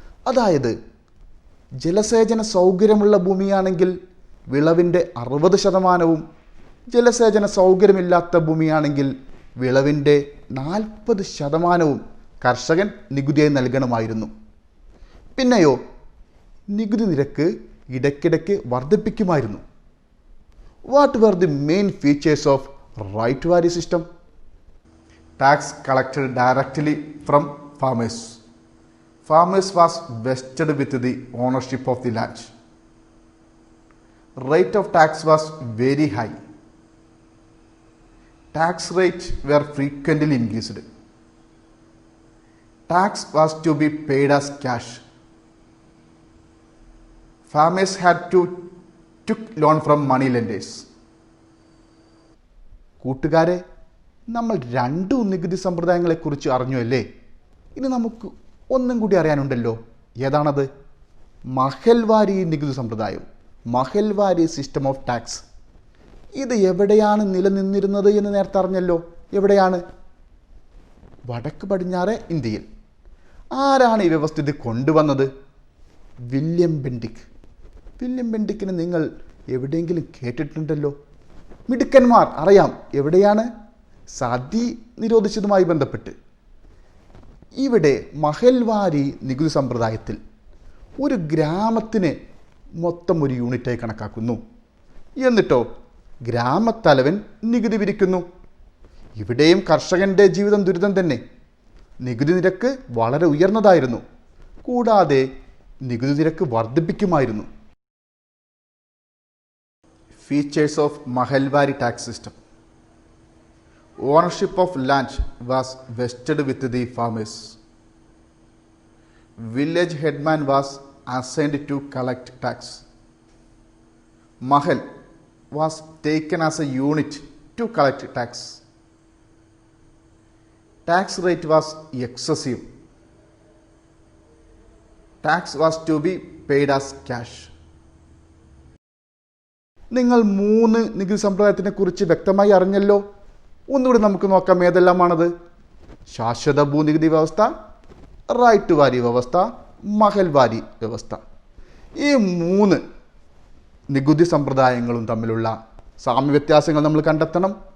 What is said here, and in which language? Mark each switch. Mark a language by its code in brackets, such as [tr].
[ml] അതായത് ജലസേചന സൗകര്യമുള്ള ഭൂമിയാണെങ്കിൽ വിളവിൻ്റെ 60%, ജലസേചന സൗകര്യമില്ലാത്ത ഭൂമിയാണെങ്കിൽ വിളവിൻ്റെ 40% കർഷകൻ നികുതിയായി നൽകണമായിരുന്നു. പിന്നെയോ നികുതി നിരക്ക് ഇടയ്ക്കിടയ്ക്ക് വർദ്ധിപ്പിക്കുമായിരുന്നു. [en] What were the main features of right to vary system? Tax collected directly from farmers. Farmers was vested with the ownership of the land. Rate of tax was very high. Tax rates were frequently increased. Tax was to be paid as cash. Farmers had to took loan from money lenders. [ml] കൂട്ടുകാരെ, നമ്മൾ 2 നികുതി സമ്പ്രദായങ്ങളെക്കുറിച്ച് അറിഞ്ഞു അല്ലേ? ഇനി നമുക്ക് ഒന്നും കൂടി അറിയാനുണ്ടല്ലോ. ഏതാണത്? മഹൽവാരി നികുതി സമ്പ്രദായം, [en] Mahalwari system of tax. [ml] ഇത് എവിടെയാണ് നിലനിന്നിരുന്നത് എന്ന് നേരത്തെ അറിഞ്ഞല്ലോ. എവിടെയാണ്? വടക്ക് പടിഞ്ഞാറ് ഇന്ത്യയിൽ. ആരാണ് ഈ വ്യവസ്ഥ ഇത് കൊണ്ടുവന്നത്? William Bentinck. വില്യം ബെൻഡിക്കിനെ നിങ്ങൾ എവിടെയെങ്കിലും കേട്ടിട്ടുണ്ടല്ലോ? മിടുക്കന്മാർ, അറിയാം. എവിടെയാണ്? സതി നിരോധിച്ചതുമായി ബന്ധപ്പെട്ട്. ഇവിടെ മഹൽവാരി നികുതി സമ്പ്രദായത്തിൽ ഒരു ഗ്രാമത്തിന് മൊത്തം ഒരു യൂണിറ്റായി കണക്കാക്കുന്നു. എന്നിട്ടോ ഗ്രാമത്തലവൻ നികുതി പിരിക്കുന്നു. ഇവിടെയും കർഷകൻ്റെ ജീവിതം ദുരിതം തന്നെ. നികുതി നിരക്ക് വളരെ ഉയർന്നതായിരുന്നു. കൂടാതെ നികുതി നിരക്ക് വർദ്ധിപ്പിക്കുമായിരുന്നു. [en] Features of Mahalwari tax system. Ownership of land was vested with the farmers. Village headman was assigned to collect tax. Mahal was taken as a unit to collect tax. Tax rate was excessive. Tax was to be paid as cash. [ml] നിങ്ങൾ 3 നികുതി സമ്പ്രദായത്തിനെ കുറിച്ച് വ്യക്തമായി അറിഞ്ഞല്ലോ. ഒന്നുകൂടി നമുക്ക് നോക്കാം ഏതെല്ലാമാണത്. ശാശ്വത ഭൂനികുതി വ്യവസ്ഥ, റൈറ്റ് ടു വാരി വ്യവസ്ഥ, മഹൽവാരി വ്യവസ്ഥ. ഈ 3 നികുതി സമ്പ്രദായങ്ങളും തമ്മിലുള്ള സാമ്യ വ്യത്യാസങ്ങൾ നമ്മൾ കണ്ടെത്തണം.